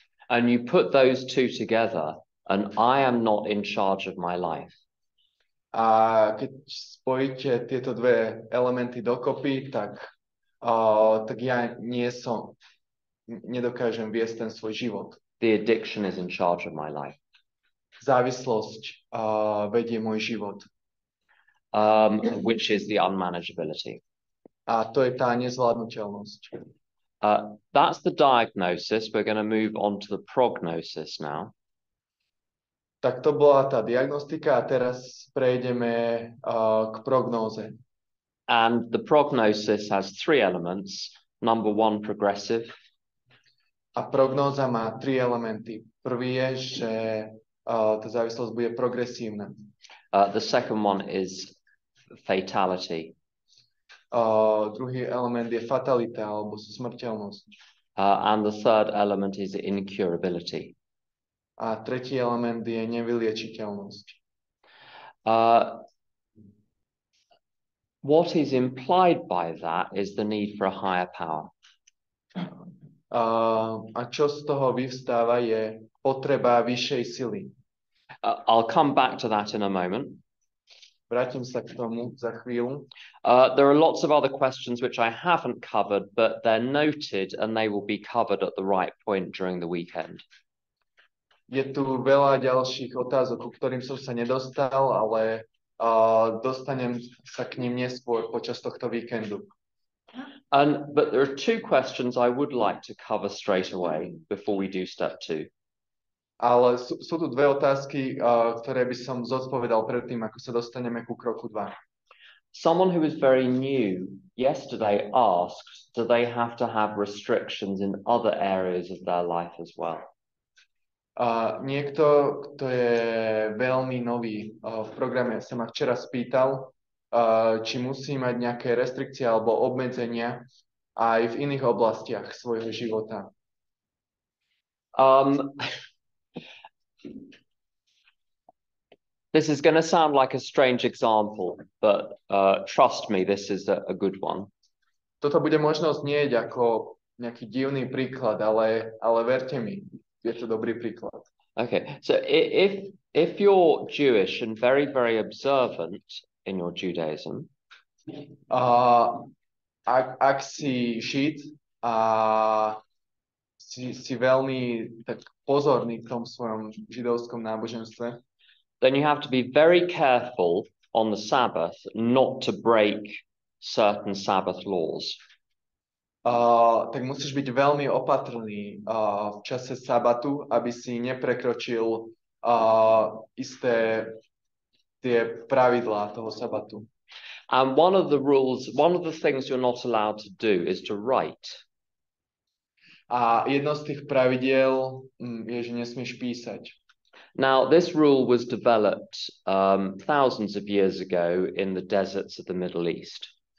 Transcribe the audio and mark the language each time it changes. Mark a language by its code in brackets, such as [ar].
[en] And you put those 2 together, and I am not in charge of my life. [sk] A keď spojíte tieto 2 elementy dokopy, tak ja nedokážem viesť ten svoj život. [en] The addiction is in charge of my life. [sk] Závislosť vedie môj život. [en] Which is the unmanageability. [sk] A to je tá nezvládnutelnosť. [en] That's the diagnosis. We're going to move on to the prognosis now. [sk] Tak to bola tá diagnostika a teraz prejdeme k prognóze. [en] And the prognosis has 3 elements. Number 1, progressive. [sk] A prognóza má 3 elementy. Prvý je, že tá závislosť bude progresívna. [en] The second one is fatality. [sk] Druhý element je fatalita alebo smrteľnosť. [en] And the third element is incurability. [sk] A tretí element je nevyliečiteľnosť. [en] What is implied by that is the need for a higher power. [sk] A čo z toho vyvstáva je potreba vyššej sily. [en] I'll come back to that in a moment. [sk] Vrátim sa k tomu za chvíľu. [en] There are lots of other questions which I haven't covered, but they're noted and they will be covered at the right point during the weekend. [sk] Je tu veľa ďalších otázok, ku ktorým som sa nedostal, ale dostanem sa k ním neskôr počas tohto víkendu. [en] But there are 2 questions I would like to cover straight away before we do step 2. [sk] Ale sú tu 2 otázky, ktoré by som zodpovedal predtým, ako sa dostaneme ku kroku 2. [en] Someone who is very new yesterday asked, do they have to have restrictions in other areas of their life as well? [sk] Niekto, kto je veľmi nový v programe, sa ma včera spýtal, či musí mať nejaké restrikcie alebo obmedzenia aj v iných oblastiach svojho života. [en] This is going to sound like a strange example, but trust me, this is a good one. [sk] Toto bude možno znieť ako nejaký divný príklad, ale verte mi, je to dobrý príklad. [en] Okay, so if you're Jewish and very, very observant in your Judaism, [sk] ak si Žid a si veľmi tak pozorný v tom svojom židovskom náboženstve, [en] then you have to be very careful on the Sabbath not to break certain Sabbath laws. [sk] Tak musíš byť veľmi opatrný v čase sabatu, aby si neprekročil isté tie pravidlá toho sabatu. [en] And one of the things you're not allowed to do is to write. [sk] A jedno z tých pravidiel je, že nesmieš písať. [en] Now, this rule was developed thousands of years ago in the deserts of the Middle East.